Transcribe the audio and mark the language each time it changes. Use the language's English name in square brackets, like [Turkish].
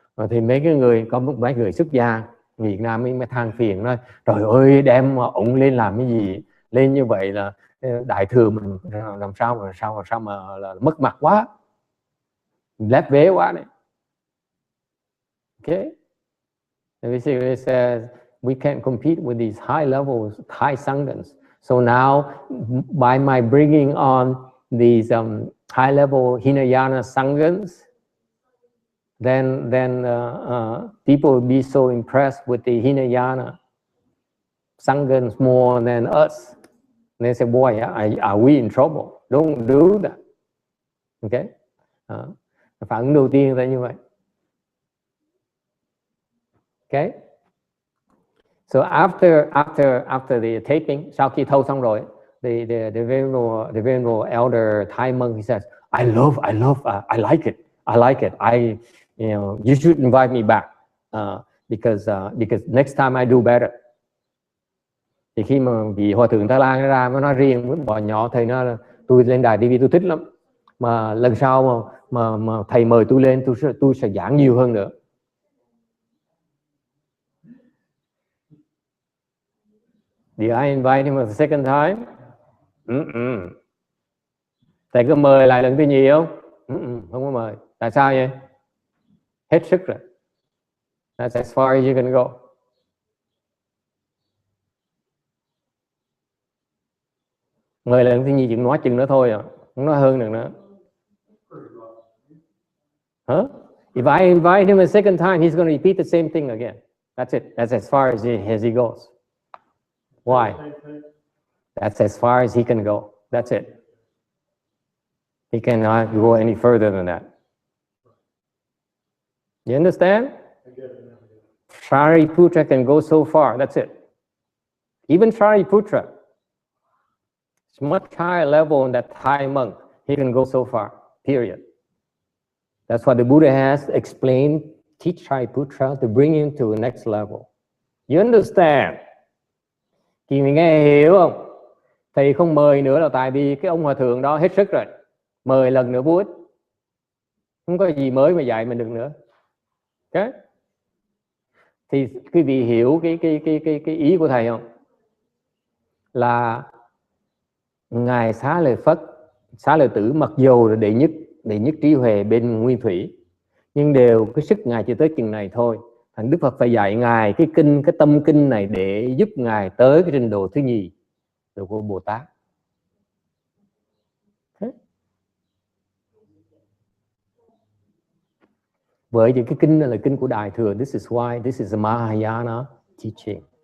[Vietnamese] Thì mấy người xuất gia Việt Nam mới than phiền nói, trời ơi, đem ổng lên làm cái gì? Lên như vậy là Đại Thừa mình làm sao mà là mất mặt quá, lép vế quá đấy. [English] Okay. It says we can't compete with these high levels Thai Sanghas. So now, by my bringing on these high level Hinayana Sanghas, then people will be so impressed with the Hinayana Sanghas more than us. And they say, boy, are we in trouble? Don't do that. Okay. [Vietnamese] Phản ứng đầu tiên là như vậy. [English] Okay. So after the taping, [Vietnamese] sau khi thâu xong rồi, [English] the venerable elder Thai monk, he says, I like it. You should invite me back because next time I do better. [Vietnamese] Thì khi mà vị hòa thượng Thái Lan ra mới nói riêng với bọn nhỏ, thầy nói là tôi lên đài TV tôi thích lắm, mà lần sau mà thầy mời tôi lên tôi sẽ giảng nhiều hơn nữa. [English] Did I invite him a second time? [Vietnamese] Thầy có mời lại lần thứ nhì không? Không có mời. Tại sao vậy? Hết sức rồi. [English] That's as far as you can go. [Vietnamese] Mời lần thứ nhì chỉ nói chừng nữa thôi à, không nói hơn được nữa. [English] Huh? If I invite him a second time, he's going to repeat the same thing again. That's it. That's as far as he goes. Why? That's as far as he can go. That's it. He cannot go any further than that. You understand? Shariputra can go so far. That's it. Even Shariputra, it's much higher level than that Thai monk. He can go so far. Period. That's why the Buddha has explained, teach Shariputra to bring him to the next level. You understand? [Vietnamese] Thì mình nghe hiểu không? Thầy không mời nữa là tại vì cái ông hòa thượng đó hết sức rồi. Mời lần nữa vô ích. Không có gì mới mà dạy mình được nữa. Okay? Thì quý vị hiểu cái ý của thầy không? Là ngài Xá Lợi Phất, Xá Lợi Tử mặc dù là đệ nhất trí huệ bên nguyên thủy, nhưng đều cái sức ngài chỉ tới chừng này thôi. Thành Đức Phật phải dạy ngài cái tâm kinh này để giúp ngài tới cái trình độ thứ nhì, độ của Bồ Tát. Bởi vì cái kinh này là kinh của Đại Thừa. [English] This is why this is a Mahayana teaching.